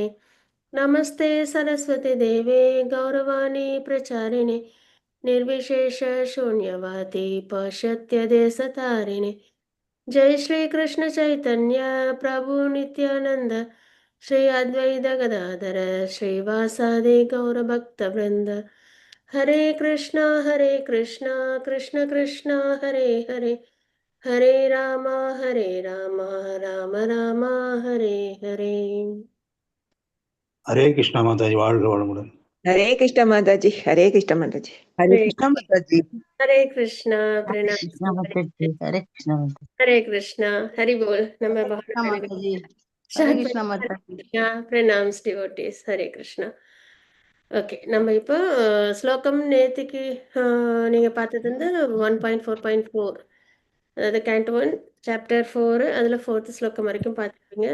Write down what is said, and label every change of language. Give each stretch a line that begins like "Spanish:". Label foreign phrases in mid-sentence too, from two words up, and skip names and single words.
Sanskrit: नमस्ते सरस्वती देवे गौरवाणी प्रचारिणे निर्विशेष शून्यवादी पाश्चात्यदेशतारिणे. जय श्री कृष्ण चैतन्य प्रभु नित्यानंद श्री अद्वैत गदाधर श्रीवासादि गौरभक्तवृंद. हरे कृष्णा कृष्ण कृष्ण हरे हरे हरे राम राम राम हरे हरे.
Hindi: Hare Krishna Mataji,
Tamil: வாழ்க வளமுடன்.
Hindi: Hare Krishna Mataji, Hare Krishna Mataji. Hare Krishna Mataji. हरे कृष्णा, Hare प्रणाम. Krishna Mataji. Hare Krishna Mataji. हरे कृष्णा, हरि बोल.
Tamil: நம்ம
Hindi: Krishna
Tamil: பகவான்
Hindi: Mataji. Hare Krishna Mataji.
English: pranams devotees.
Tamil: ஹரே கிருஷ்ணா. ஓகே, நம்ம இப்போ ஸ்லோகம் நேத்திக்கு நீங்கள் பார்த்தது வந்து 1.4.4, அதாவது
English: canto 1 chapter 4,
Tamil: அதில் 4th ஸ்லோகம் வரைக்கும் பார்த்துருப்பீங்க.